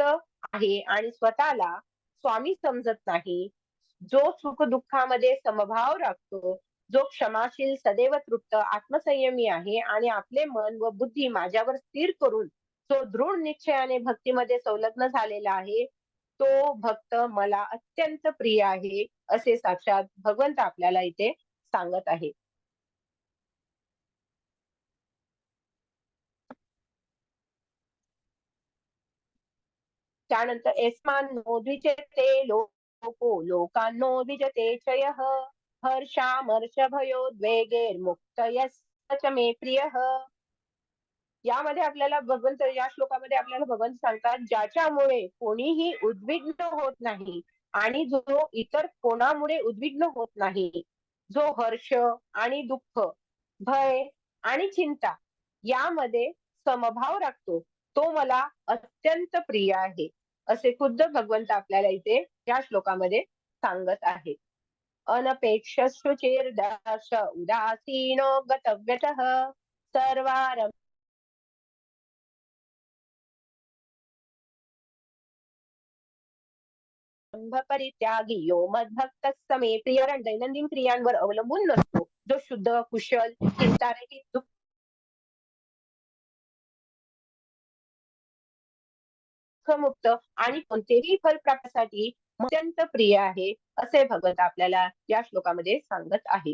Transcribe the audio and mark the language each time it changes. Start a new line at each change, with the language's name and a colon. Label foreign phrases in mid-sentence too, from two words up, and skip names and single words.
Marathi: आहे आणि स्वतःला स्वामी समजत नाही, जो सुख दुःखामध्ये समभाव राखतो, जो क्षमाशील, सदैव तृप्त, आत्मसंयमी आहे आणि आपले मन व बुद्धी माझ्यावर स्थिर करून जो दृढ निश्चयाने भक्तीमध्ये संलग्न झालेला आहे, तो भक्त मला अत्यंत प्रिय आहे असे साक्षात भगवंत आपल्याला इथे सांगत आहे.
Sanskrit: त्यानंतर यस्मान्नो द्विजते लोको लोकांनो द्विजते चयः, हर्षामर्षभयोद्वेगैर्मुक्तयः च मे प्रियः.
Marathi: यामध्ये आपल्याला भगवंत, या श्लोकामध्ये आपल्याला भगवंत सांगतात ज्याच्यामुळे कोणीही उद्विग्न होत नाही आणि जो इतर कोणामुळे उद्विग्न होत नाही, जो हर्ष आणि दुःख, भय आणि चिंता यामध्ये समभाव राखतो, तो मला अत्यंत प्रिय आहे असे खुद्द भगवंत आपल्याला इथे या श्लोकामध्ये सांगत आहे.
Sanskrit: अनपेक्ष शुचिर्दर्श उदासीनो गतव्यतः सर्वारंभ परित्यागी यो मद्भक्त समे प्रिय.
Marathi: दैनंदिन क्रियांवर अवलंबून नसतो, जो शुद्ध, कुशल, चिंतारहित, दुःखमुक्त आणि कोणतेही फल प्राप्तीसाठी अत्यंत प्रिय आहे असे भगवंत आपल्याला या श्लोकामध्ये सांगत आहे.